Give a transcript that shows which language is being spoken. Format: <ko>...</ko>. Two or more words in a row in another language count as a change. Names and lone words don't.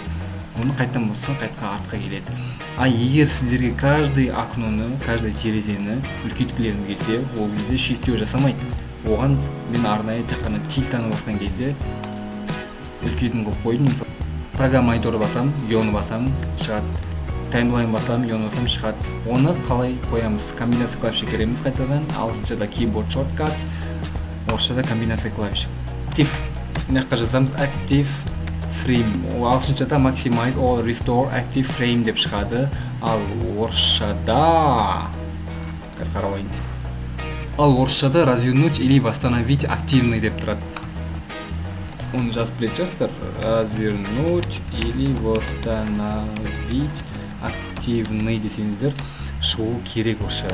<kk>Оны қайтадан басса, қайтқа артқа келеді. Егер сіздерге</kk> <ru>каждый окноны,</ru> <kk>каждый терезені үлкейткілерін келсе, ол кезде shift yo жасамайды. Оған мен арнайы тек қана тильтаны басқан кезде үлкейтін қылып қойдым. Программа мониторы басам, yo'ны басам, шығады. Таймлайн басам, yo'ны басам, шығады. Оны қалай қоямыз?</kk> <ru>Комбинация клавиші</ru> <kk>кіреміз қайтадан. Ағылшыншада</kk> <en>keyboard shortcuts,</en> <kk>орысшада</kk> <ru>комбинация клавиш.</ru> <kk>Active. Мына жаққа жазамыз</kk> <en>active frame.</en> <kk>Ағылшыншада</kk> <en>maximize or restore active frame</en> <kk>деп шығады. Ал орысшада қазір қарап алайын. Ал орысшада</kk> <ru>развернуть или восстановить активный</ru> <kk>деп тұрады. Оны жазып білетін шығарсыздар.</kk> <ru>Развернуть или восстановить активный</ru> <kk>десеңіздер шығу керек орысшада.</kk>